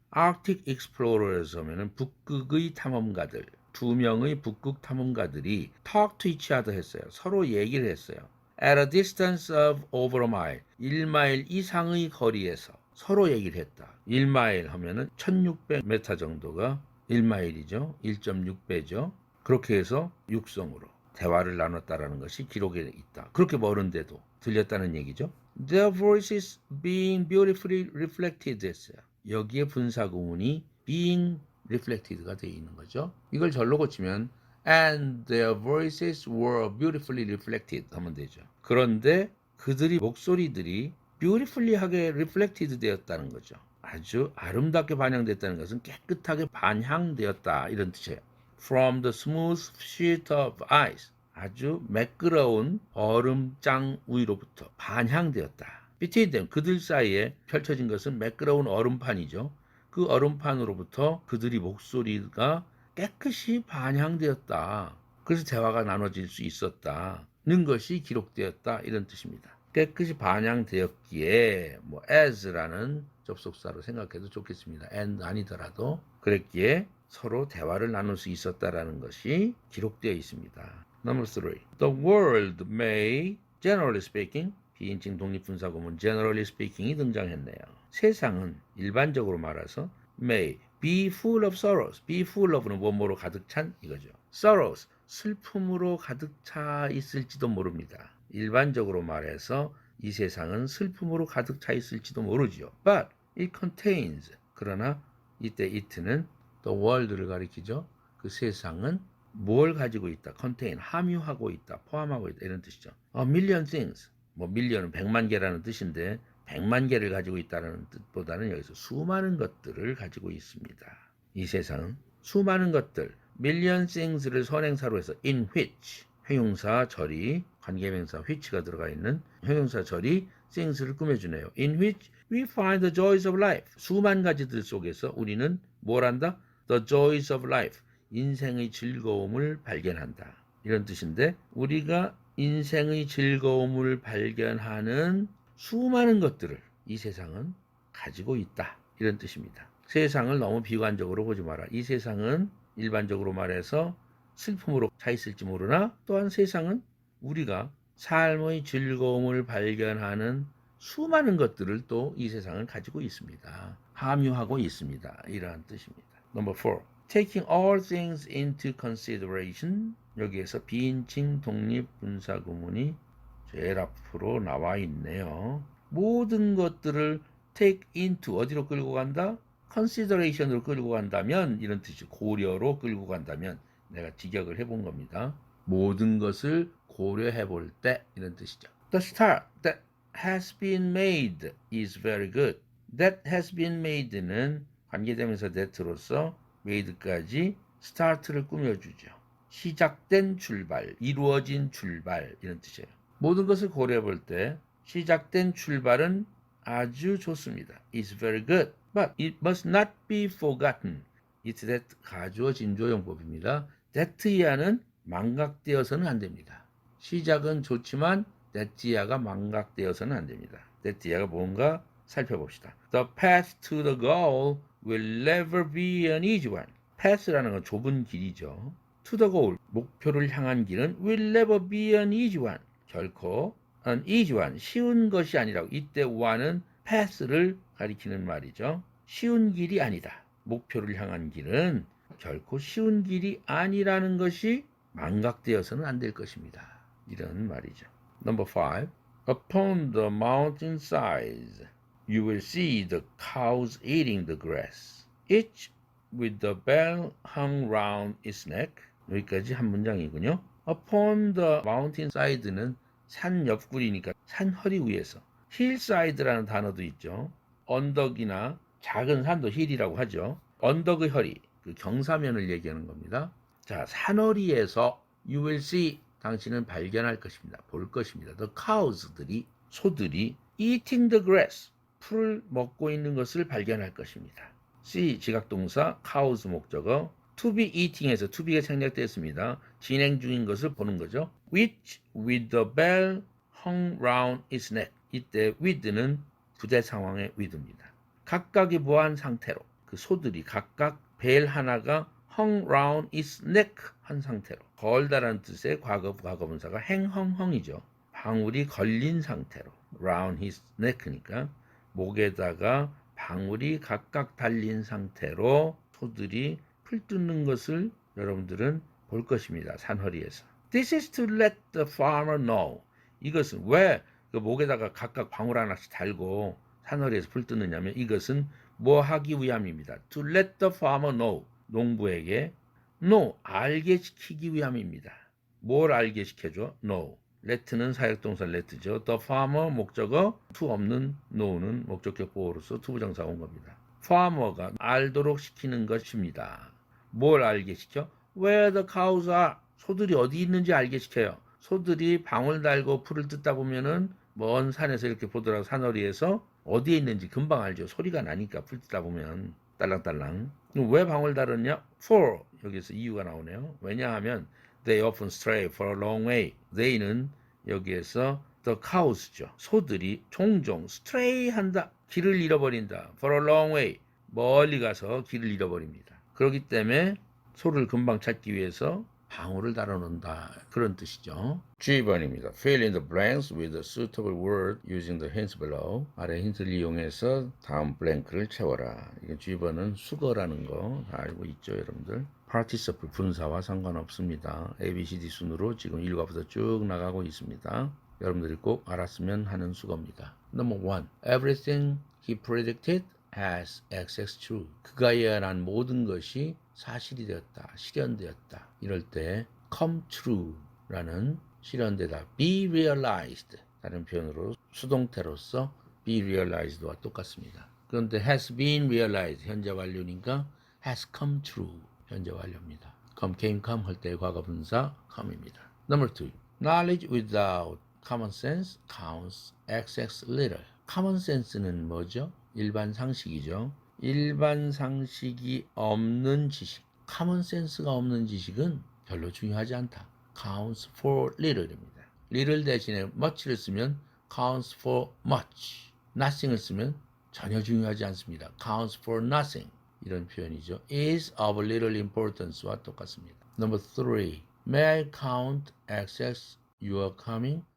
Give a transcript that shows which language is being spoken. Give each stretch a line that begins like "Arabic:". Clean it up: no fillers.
English: Arctic explorers
Korean: 하면은 북극의 탐험가들, 두 명의 북극 탐험가들이
English: talk to each other
Korean: 했어요. 서로 얘기를 했어요.
English: At a distance of over a mile,
Korean: 1마일 이상의 거리에서 서로 얘기를 했다. 1마일 하면은 1600m 정도가 1마일이죠. 1.6배죠. 그렇게 해서 육성으로 대화를 나눴다라는 것이 기록에 있다. 그렇게 멀은데도 들렸다는 얘기죠.
English: Their voices being beautifully reflected
Korean: 했어요. 여기에 분사구문이 being reflected가 되어 있는 거죠. 이걸 절로 고치면
English: and their voices were beautifully reflected
Korean: 하면 되죠. 그런데 그들이 목소리들이 beautifully하게 reflected 되었다는 거죠. 아주 아름답게 반영됐다는 것은 깨끗하게 반향되었다 이런 뜻이에요.
English: From the smooth sheet of ice
Korean: 아주 매끄러운 얼음장 위로부터 반향되었다.
English: between them
Korean: 그들 사이에 펼쳐진 것은 매끄러운 얼음판이죠. 그 얼음판으로부터 그들이 목소리가 깨끗이 반향되었다. 그래서 대화가 나눠질 수 있었다는 것이 기록되었다 이런 뜻입니다. 깨끗이 반향되었기에 뭐 as라는 접속사로 생각해도 좋겠습니다. and 아니더라도 그랬기에 서로 대화를 나눌 수 있었다라는 것이 기록되어 있습니다.
English: Number 3. The world may, generally speaking,
Korean: 비인칭 독립분사구문
English: generally speaking이
Korean: 등장했네요. 세상은 일반적으로 말해서
English: may be full of sorrows. be full of
Korean: 는 뭐뭐로 가득 찬 이거죠. sorrows 슬픔으로 가득 차 있을지도 모릅니다. 일반적으로 말해서 이 세상은 슬픔으로 가득 차 있을지도 모르죠.
English: But it contains
Korean: 그러나 이때 it는
English: the world
Korean: 를 가리키죠. 그 세상은 뭘 가지고 있다. contain 함유하고 있다. 포함하고 있다. 이런 뜻이죠.
English: A million things
Korean: 뭐 million은 100만 개라는 뜻인데 100만 개를 가지고 있다는 뜻보다는 여기서 수많은 것들을 가지고 있습니다. 이 세상은 수많은 것들
English: million things
Korean: 를 선행사로 해서 in which 형용사 절이 관계명사 which가 들어가 있는 형용사 절이 things를 꾸며주네요.
English: In which we find the joys of life.
Korean: 수만 가지들 속에서 우리는 뭘 한다?
English: The joys of life.
Korean: 인생의 즐거움을 발견한다. 이런 뜻인데 우리가 인생의 즐거움을 발견하는 수많은 것들을 이 세상은 가지고 있다. 이런 뜻입니다. 세상을 너무 비관적으로 보지 마라. 이 세상은 일반적으로 말해서 슬픔으로 차 있을지 모르나 또한 세상은 우리가 삶의 즐거움을 발견하는 수많은 것들을 또 이 세상을 가지고 있습니다. 함유하고 있습니다. 이러한 뜻입니다.
English: Number 4. Taking all things into consideration.
Korean: 여기에서 비인칭 독립 분사 구문이 제일 앞으로 나와 있네요. 모든 것들을
English: take into
Korean: 어디로 끌고 간다? consideration으로 끌고 간다면 이런 뜻이죠. 고려로 끌고 간다면 내가 직역을 해본 겁니다. 모든 것을 고려해 볼 때 이런 뜻이죠.
English: The start that has been made is very good. That has been made
Korean: 는 관계대명사 that로서 made까지 start를 꾸며주죠. 시작된 출발, 이루어진 출발 이런 뜻이에요. 모든 것을 고려해 볼 때 시작된 출발은 아주 좋습니다.
English: It's very good. But it must not be forgotten.
Korean: It's that 가주어 진조용법입니다. that 이하는 망각되어서는 안 됩니다. 시작은 좋지만
English: that 이하가
Korean: 망각되어서는 안 됩니다. that 이하가 뭔가 살펴봅시다.
English: The path to the goal will never be an easy one.
Korean: path라는 건 좁은 길이죠.
English: To the goal,
Korean: 목표를 향한 길은
English: will never be an easy one.
Korean: 결코
English: an easy one,
Korean: 쉬운 것이 아니라고. 이때 one은 path를 가리키는 말이죠. 쉬운 길이 아니다. 목표를 향한 길은 결코 쉬운 길이 아니라는 것이 망각되어서는 안 될 것입니다. 이런 말이죠.
English: Number 5. Upon the mountainsides, you will see the cows eating the grass, each with the bell hung round its neck.
Korean: 여기까지 한 문장이군요.
English: Upon the mountainside
Korean: 는 산 옆구리니까 산 허리 위에서. hillside라는 단어도 있죠. 언덕이나 작은 산도 hill이라고 하죠. 언덕의 허리, 그 경사면을 얘기하는 겁니다. 자, 산허리에서
English: you will see,
Korean: 당신은 발견할 것입니다. 볼 것입니다.
English: The cows
Korean: 들이, 소들이
English: eating the grass,
Korean: 풀을 먹고 있는 것을 발견할 것입니다. see, 지각동사, cows 목적어,
English: to be eating
Korean: 에서 to be가 생략되었습니다. 진행 중인 것을 보는 거죠.
English: which with the bell hung round its neck.
Korean: 이때 with는 부대 상황의 with입니다. 각각이 보한 상태로 그 소들이 각각 벨 하나가
English: hung round its neck
Korean: 한 상태로 걸다라는 뜻의 과거분사가 행헝헝이죠. 방울이 걸린 상태로
English: round his neck
Korean: 니까 목에다가 방울이 각각 달린 상태로 소들이 풀 뜯는 것을 여러분들은 볼 것입니다. 산허리에서.
English: This is to let the farmer know.
Korean: 이것은 왜 그 목에다가 각각 방울 하나씩 달고 산허리에서 풀 뜯느냐면 이것은 뭐 하기 위함입니다.
English: To let the farmer know.
Korean: 농부에게 know, 알게 시키기 위함입니다. 뭘 알게 시켜줘? know. let는 사역동사 let죠. the farmer 목적어, to 없는 know는 목적격 보호로서 투부정사 온 겁니다. farmer가 알도록 시키는 것입니다. 뭘 알게 시켜?
English: Where the cows are.
Korean: 소들이 어디 있는지 알게 시켜요. 소들이 방울 달고 풀을 뜯다 보면은 먼 산에서 이렇게 보더라도 산허리에서 어디에 있는지 금방 알죠. 소리가 나니까 풀 뜯다 보면 딸랑딸랑. 왜 방울 달았냐?
English: For.
Korean: 여기서 이유가 나오네요. 왜냐하면
English: they often stray for a long way.
Korean: they는 여기에서
English: the cows
Korean: 죠. 소들이 종종 stray 한다. 길을 잃어버린다.
English: for a long way.
Korean: 멀리 가서 길을 잃어버립니다. 그렇기 때문에 소를 금방 찾기 위해서 방울을 달아놓는다. 그런 뜻이죠.
English: G
Korean: 번입니다.
English: Fill in the blanks with a suitable word using the hints below.
Korean: 아래 힌트를 이용해서 다음 블랭크를 채워라. 이게 G번은 수거라는 거 다 알고 있죠, 여러분들. participle 분사와 상관없습니다. ABCD 순으로 지금 1과부터 쭉 나가고 있습니다. 여러분들이 꼭 알았으면 하는 수거입니다.
English: Number 1. Everything he predicted has XX true.
Korean: 그가 예언한 모든 것이 사실이 되었다, 실현되었다. 이럴 때
English: come true
Korean: 라는 실현되다,
English: be realized
Korean: 다른 표현으로 수동태로서 be realized와 똑같습니다. 그런데
English: has been realized
Korean: 현재 완료니까
English: has come true
Korean: 현재 완료입니다.
English: come, came, come
Korean: 할 때 과거분사 come입니다.
English: Number 2. Knowledge without common sense counts XX little.
Korean: common sense는 뭐죠? 일반 상식이죠. 일반 상식이 없는 지식. common sense가 없는 지식은 별로 중요하지 않다.
English: counts for little
Korean: 입니다. little 대신에 much를 쓰면
English: counts for much.
Korean: nothing을 쓰면 전혀 중요하지 않습니다.
English: counts for nothing.
Korean: 이런 표현이죠.
English: is of little importance
Korean: 와 똑같습니다.
English: Number 3. May I count XX your coming?